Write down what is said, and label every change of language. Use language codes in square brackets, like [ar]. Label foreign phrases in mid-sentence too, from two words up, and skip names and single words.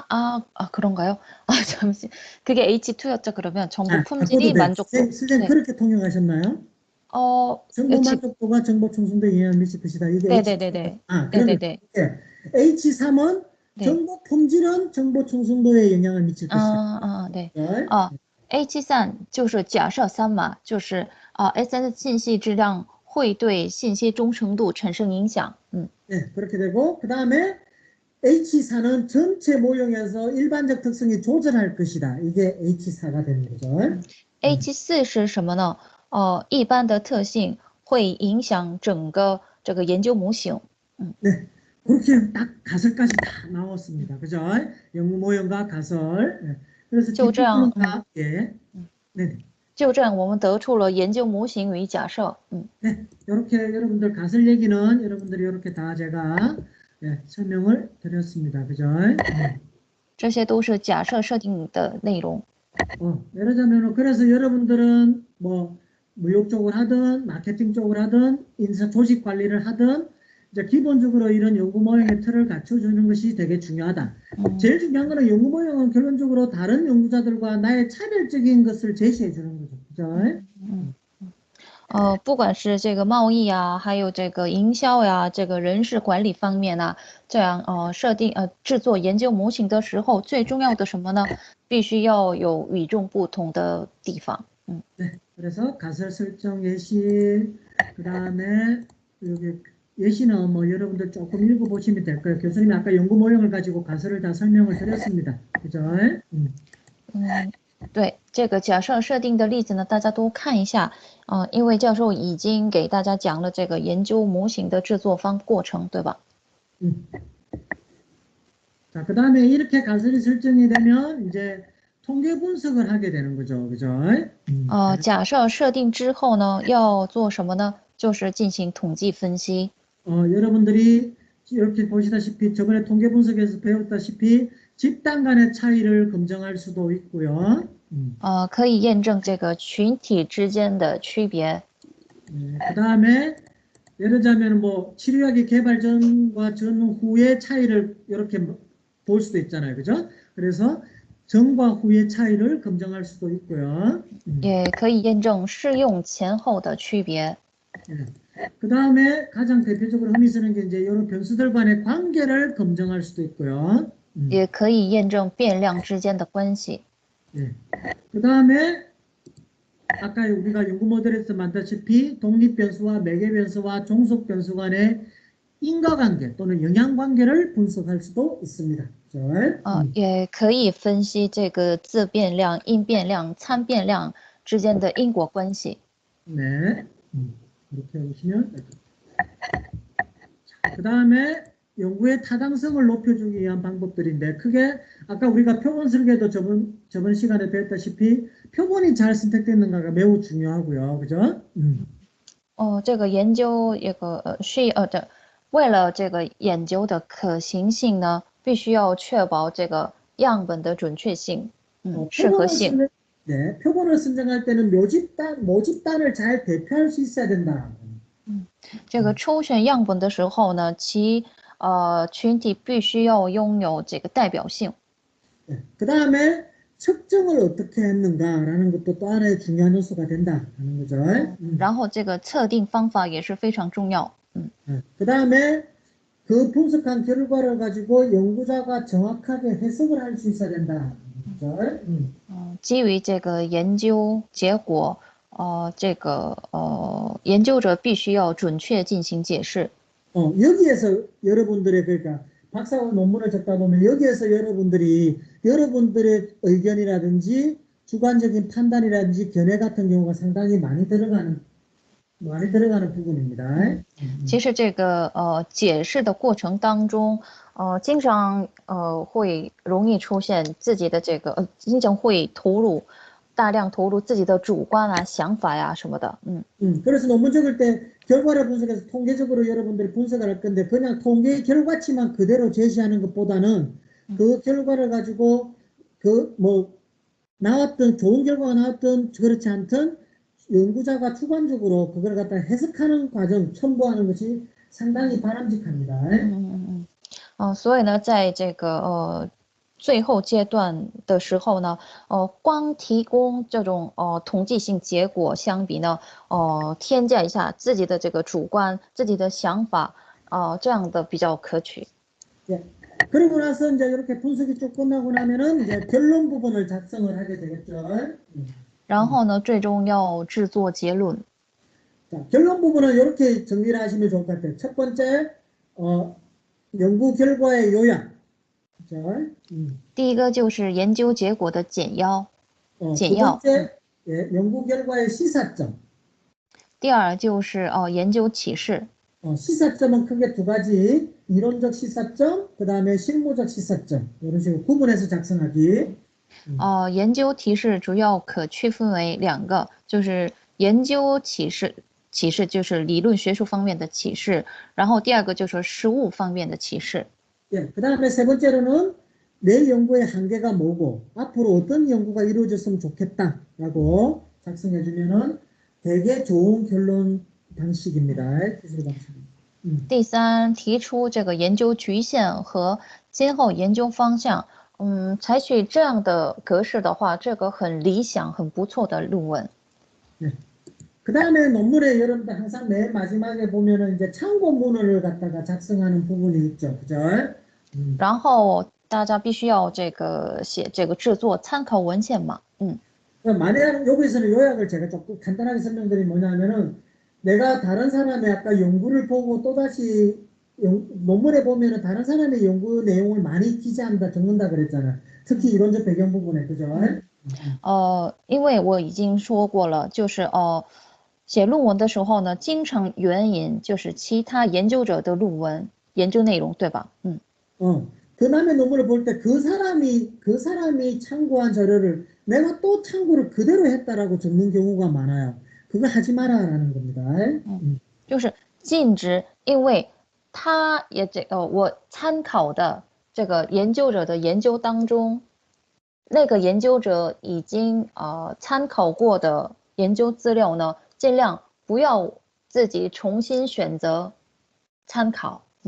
[ko] 그런가요? 잠시. 그게 H2였죠, 그러면. 정보 품질이 바꿔도 돼. 만족도. 선생님 네. 그렇게 통역하셨나요? 정보 만족도가 정보 충성도에 영향을 미칠 것이다. 이게 네네네네. 그러면 네네네. H3은 네. 정보 품질은 정보 충성도에 영향을 미칠 것이다. 네. 네. [zh] H3 就是假设3嘛，就是 SNS 信息质量会对信息忠诚度产生影响。 [ko] 네, 그렇게 되고 그 다음에 H4는 전체 모형에서 일반적 특성이 조절할 것이다. 이게 H4가 되는 거죠. [zh] H4是什么呢？一般的特性会影响整个这个研究模型。 [ko] 네, 그렇게 딱 가설까지 다 나왔습니다. 그죠? 영구 모형과 가설. 네. 그래서 뒷부분은 다 함께. 네. [zh] 就这样，我们得出了研究模型与假设。 [ko] 네, 이렇게 여러분들 가설 얘기는 여러분들이 이렇게 다 제가 설명을 드렸습니다. 그죠? [zh] 这些都是假设设定的内容。 [ko] 예를 들자면 그래서 여러분들은 뭐 무역 쪽을 하든 마케팅 쪽을 하든 인사 조직 관리를 하든 이제 기본적으로 이런 연구 모형의 틀을 갖춰주는 것이 되게 중요하다. 제일 중요한 거는 연구 모형은 결론적으로 다른 연구자들과 나의 차별적인 것을 제시해 주는 거죠. 그죠? [zh] 不管是这个贸易啊，还有这个营销呀，这个人事管理方面呢，这样制作研究模型的时候，最重要的什么呢？必须要有与众不同的地方。 [ko] 네, 그래서 가설 설정 예시, 그 다음에 여기 예시는 뭐 여러분들 조금 읽어보시면 될 거예요. 교수님이 아까 연구 모형을 가지고 가설을 다 설명을 드렸습니다. 그죠? [zh] 对，这个假设设定的例子呢，大家都看一下。因为教授已经给大家讲了这个研究模型的制作过程，对吧？ [ko] 자, 그 다음에 이렇게 가설이 설정이 되면 이제 통계 분석을 하게 되는 거죠. 그죠? [zh] 假设设定之后呢，要做什么呢？就是进行统计分析。 [ko] 여러분들이 이렇게 보시다시피 저번에 통계 분석에서 배웠다시피 집단 간의 차이를 검증할 수도 있고요. [zh] 可以验证这个群体之间的区别。 [ko] 그 다음에 예를 들자면 뭐 치료약의 개발 전과 전후의 차이를 이렇게 볼 수도 있잖아요. 그죠? 그래서 전과 후의 차이를 검증할 수도 있고요. [zh] 也可以验证试用前后的区别。 [ko] 그 다음에 가장 대표적으로 흔히 쓰는 게 이제 여러 변수들 간의 관계를 검증할 수도 있고요. [zh] 也可以验证变量之间的关系。 [ko] 그 다음에 아까 우리가 연구 모델에서 만다시피 독립 변수와 매개 변수와 종속 변수 간의 인과관계 또는 영향관계를 분석할 수도 있습니다. [zh] 也可以分析这个自变量、因变量、参变量之间的因果关系。 [ko] 네, 이렇게 보시면 그 다음에 연구의 타당성을 높여주기 위한 방법들인데 크게 아까 우리가 표본 설계도 저번 시간에 배웠다시피 표본이 잘 선택됐는가가 매우 중요하고요. 그죠? [zh] 这个研究一个为了这个研究的可行性呢，必须要确保这个样本的准确性，适合性。 [ko] 네, 표본을 선정할 때는 모집단을 잘 대표할 수 있어야 된다. [zh] 这个抽选样本的时候呢，其群体必须要拥有这个代表性。 [ko] 그 다음에 측정을 어떻게 했는가라는 것도 또 하나의 중요한 요소가 된다는 거죠. [zh] 然后这个测定方法也是非常重要。 [ko] 그 다음에 그 분석한 결과를 가지고 연구자가 정확하게 해석을 할 수 있어야 된다. 그죠? [zh] 基于这个研究结果，研究者必须要准确进行解释。 [ko] 여기에서 여러분들의 그러니까 박사 논문을 적다 보면 여기에서 여러분들의 의견이라든지 주관적인 판단이라든지 견해 같은 경우가 상당히 많이 들어가는 부분입니다. [zh] 其实这个解释的过程当中，经常会容易出现自己的这个经常会大量投入自己的主观啊、想法呀、什么的。 [ko] 그래서 논문 적을 때 결과를 분석해서 통계적으로 여러분들이 분석을 할 건데 그냥 통계 결과치만 그대로 제시하는 것보다는 그 결과를 가지고 그 뭐 나왔던 좋은 결과가 나왔던 그렇지 않던 연구자가 주관적으로 그걸 갖다 해석하는 과정 첨부하는 것이 상당히 바람직합니다. [zh] 所以呢，在这个最后阶段的时候呢，光提供这种统计性结果相比呢，添加一下自己的这个主观、自己的想法，这样的比较可取。 [ko] 예. 그러고 나서 이제 이렇게 분석이 쭉 끝나고 나면은 이제 결론 부분을 작성을 하게 되겠죠. [zh] 然后呢，最终要制作结论。 [ko] 자, 결론 부분은 이렇게 정리를 하시면 좋을 것 같아요. 첫 번째, 연구 결과의 요약. 그죠? [zh] 第一个就是研究结果的简要。 [ko] 두 [zh] 简要。 [ko] 번째, 예, 연구 결과의 시사점. [zh] 第二就是研究启示。 [ko] 시사점은 크게 두 가지. 이론적 시사점, 그 다음에 실무적 시사점. 이런 식으로 구분해서 작성하기. [zh] 研究提示主要可区分为两个，就是研究启示就是理论学术方面的启示，然后第二个就是实务方面的启示。 [ko] 예, 그 다음에 세 번째로는 내 연구의 한계가 뭐고 앞으로 어떤 연구가 이루어졌으면 좋겠다라고 작성해 주면은 되게 좋은 결론 방식입니다. 기술 방식입니다. [zh] 第三，提出这个研究局限和今后研究方向。采取这样的格式的话，这个很理想、很不错的论文。 [ko] 네. 그 다음에 논문에 여러분들 항상 맨 마지막에 보면은 이제 참고문헌을 갖다가 작성하는 부분이 있죠, 그죠? [zh] 然后大家必须要写这个制作参考文献嘛。 [ko] 만약 여기서는 요약을 제가 조금 간단하게 설명드리면 뭐냐면은 내가 다른 사람의 아까 연구를 보고 또다시 논문에 보면은 다른 사람의 연구 내용을 많이 기재한다, 적는다 그랬잖아. 특히 이론적 배경 부분에, 그죠? [zh] 因为我已经说过了，就是写论文的时候呢，经常援引就是其他研究者的论文研究内容，对吧？ [ko] 그 남의 논문을 볼 때 그 사람이 참고한 자료를 내가 또 참고를 그대로 했다라고 적는 경우가 많아요. 그거 하지 마라라는 겁니다. [zh] 就是禁止，因为我参考的这个研究者的研究当中，那个研究者已经参考过的研究资料呢，尽量不要自己重新选择参考。